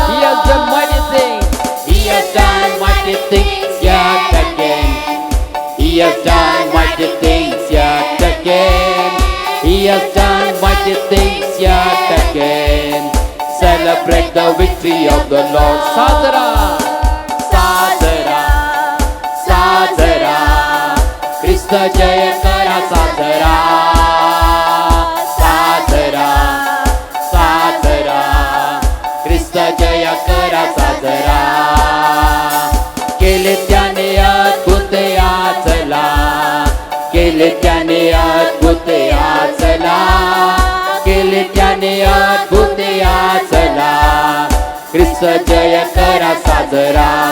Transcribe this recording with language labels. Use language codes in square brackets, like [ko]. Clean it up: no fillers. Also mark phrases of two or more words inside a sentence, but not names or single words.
[en] He has done mighty things. He has done mighty things yet again. He has done mighty things yet again. He has done mighty things yet again. Celebrate the victory of the Lord. [mr] Sadara. ख्रिस्त जय करा साजरा. ख्रिस्त जय करा साजरा. केले त्याने अद्भुत आचला. केले त्याने अद्भुत आचला. केले त्याने अद्भुत आचला. ख्रिस्त जय करा साजरा.